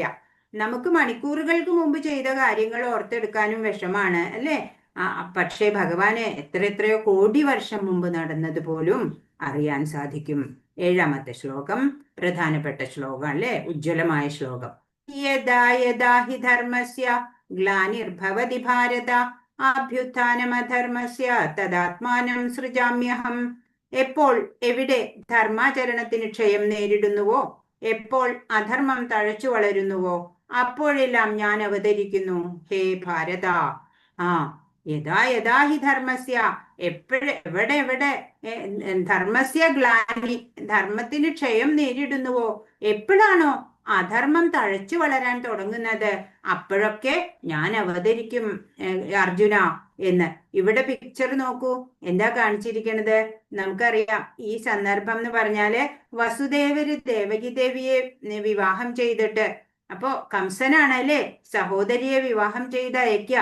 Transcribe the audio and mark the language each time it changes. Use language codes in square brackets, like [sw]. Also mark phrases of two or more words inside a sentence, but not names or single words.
[ml] നമുക്ക് മണിക്കൂറുകൾക്ക് മുമ്പ് ചെയ്ത കാര്യങ്ങൾ ഓർത്തെടുക്കാനും വിഷമാണ് അല്ലേ? പക്ഷേ ഭഗവാന് എത്രയോ കോടി വർഷം മുമ്പ് നടന്നത് പോലും അറിയാൻ സാധിക്കും. 7ാമത്തെ ശ്ലോകം പ്രധാനപ്പെട്ട ശ്ലോകം അല്ലേ, ഉജ്ജ്വലമായ ശ്ലോകം. [sa] യദാ യദാ ഹി ധർമ്മസ്യ ഗ്ലാനിർഭവതി ഭാരത അഭ്യുത്ഥാനമധർമ്മസ്യ തദാത്മാനം സൃജാമ്യഹം. [ml] എപ്പോൾ എവിടെ ധർമാചരണത്തിന് ക്ഷയം നേരിടുന്നുവോ, എപ്പോൾ അധർമ്മം തഴച്ചു വളരുന്നുവോ, അപ്പോഴെല്ലാം ഞാൻ അവതരിക്കുന്നു ഹേ ഭാരത. [sa] യഥാ യഥാ ഹി ധർമ്മസ്യ, [ml] എവിടെ [sa] ധർമ്മസ്യ ഗ്ലാനി, [ml] ധർമ്മത്തിന് ക്ഷയം നേരിടുന്നുവോ, എപ്പോഴാണോ അധർമ്മം തഴച്ചു വളരാൻ തുടങ്ങുന്നത്, അപ്പോഴൊക്കെ ഞാൻ അവതരിക്കും അർജുന എന്ന്. ഇവിടെ പിക്ചർ നോക്കൂ, എന്താ കാണിച്ചിരിക്കുന്നത്? നമുക്കറിയാം ഈ സന്ദർഭം എന്ന് പറഞ്ഞാല് വസുദേവര് ദേവകി ദേവിയെ വിവാഹം ചെയ്തിട്ട്, അപ്പോ കംസനാണല്ലേ സഹോദരിയെ വിവാഹം ചെയ്ത് അയക്കുക.